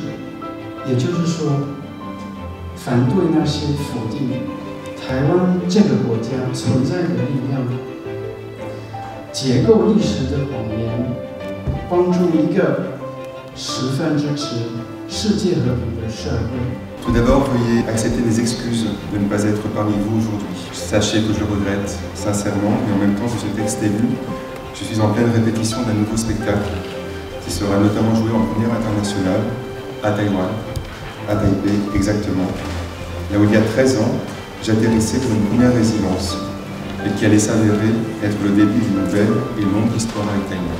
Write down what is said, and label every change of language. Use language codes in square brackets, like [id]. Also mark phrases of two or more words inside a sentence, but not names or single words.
[zh] 也就是说，反对那些否定台湾这个国家存在的力量，解构历史的谎言，帮助一个十分支持世界和平的社会。 [fr] Tout d'abord, veuillez accepter mes excuses de ne pas être parmi vous aujourd'hui. Sachez que je regrette sincèrement, mais en même temps que ce texte est lu, je suis en pleine répétition d'un nouveau spectacle qui sera notamment joué en première internationale à Taïwan, à Taipei exactement, là où il y a 13 ans, j'atterrissais pour une première résidence et qui allait s'avérer être le début d'une nouvelle et longue histoire avec Taïwan.